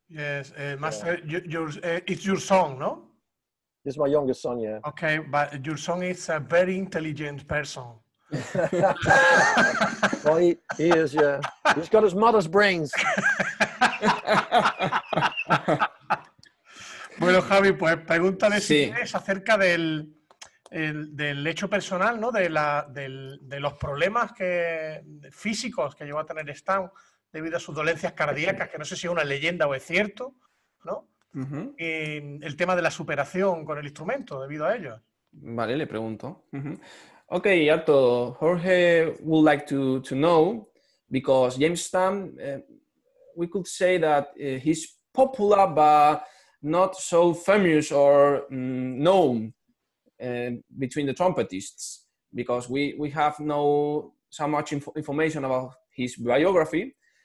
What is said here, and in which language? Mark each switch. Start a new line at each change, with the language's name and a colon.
English: Yes, Master, it's your son, no? This is my youngest son, yeah. Okay, but your son is a very intelligent person. Well, he is, yeah. He's got his mother's brains.
Spanish: Bueno, Javi, pues pregúntale si quieres acerca del hecho personal, ¿no? De los problemas físicos que llegó a tener Stan debido a sus dolencias cardíacas, que no sé si es una leyenda o es cierto, ¿no? Y el tema de la superación con el instrumento debido a ello. Vale, le pregunto.
English: Okay, Arto, Jorge would like to know, because James Stan, we could say that he's popular, but not so famous or known between the trumpetists, because we have no so much information about his biography.